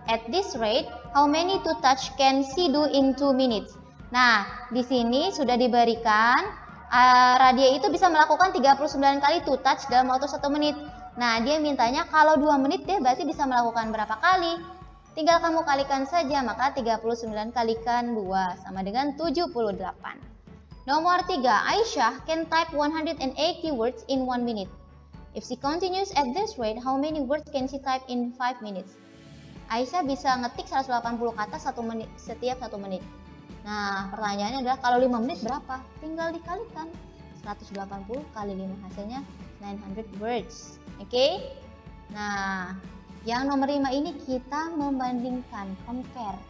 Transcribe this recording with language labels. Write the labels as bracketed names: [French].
[English] At this rate, how many to touch can she do in 2 minutes? [Indonesian] Nah, di sini sudah diberikan Radia itu bisa melakukan 39 kali to touch dalam waktu 1 menit. Nah, dia mintanya kalau 2 menit dia berarti bisa melakukan berapa kali? Tinggal kamu kalikan saja, maka 39 kalikan 2 sama dengan 78. [English] Nomor 3, Aisyah can type 180 words in 1 minute. If she continues at this rate, how many words can she type in 5 minutes? [Indonesian] Aisyah bisa ngetik 180 kata setiap 1 menit. Nah, pertanyaannya adalah kalau 5 menit berapa? Tinggal dikalikan. 180 kali 5 hasilnya 900 words. Oke? Nah, yang nomor 5 ini kita membandingkan, compare.